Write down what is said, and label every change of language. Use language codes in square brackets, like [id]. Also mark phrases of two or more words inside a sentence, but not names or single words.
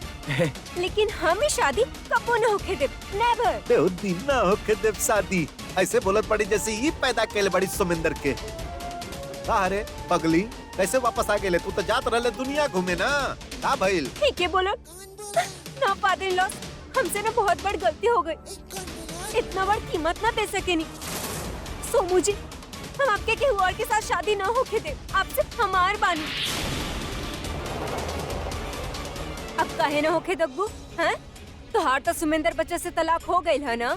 [bho] लेकिन हम ही शादी कबो न होके देब, नेवर। बेहुदी ना होके देव शादी, ऐसे बोलत पड़ी जैसे ही पैदा केले बड़ी सुमिंदर के। अरे पगली, कैसे वापस आ गेले? तू तो जात रहले दुनिया घूमे ना। का भइल? ठीक है बोलो ना [en] father in law, [bho] हमसे ना बहुत बड़ गलती हो गई। इतना बड़ कीमत ना दे सके नहीं। सोमू जी, हम आपके केहू और के साथ शादी ना होके दे, आपसे हमार बानी। अब काहे ना होके दब्बू? हैं? तो हार तो सुमिंदर बच्चे से तलाक हो गई है ना?